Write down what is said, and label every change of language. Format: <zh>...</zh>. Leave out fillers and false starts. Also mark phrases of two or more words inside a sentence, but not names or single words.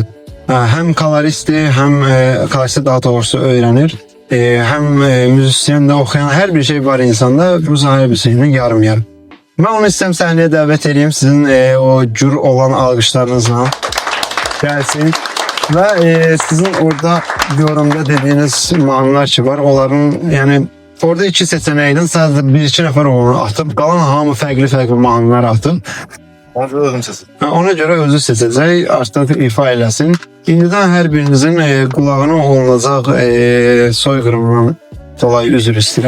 <az>Həm koloristdir, həm koloristi daha doğrusu öyrənir. Həm müzisyen də oxuyan hər bir şey var insanda. Bu Zahir Hüseynin yarım-yarım. Mən onu istəyəm səhnəyə dəvət edeyim. Sizin o gür olan alqışlarınızla gəlsin.</az> <tr>Ve sizin orada yorumda dediğiniz</tr> <az>mahnılar ki var, onların yani orada 2</az> <tr>seçenekten sadece</tr> <az>1-2 nəfər onu atıp, qalan hamı fərqli mahnılar atıp. Ona göre özü seçəcək, artıq ifa eləsin. İndidən hər birinizin qulağına olunacaq soyqırımdan dolayı üzr istəyirəm.</az>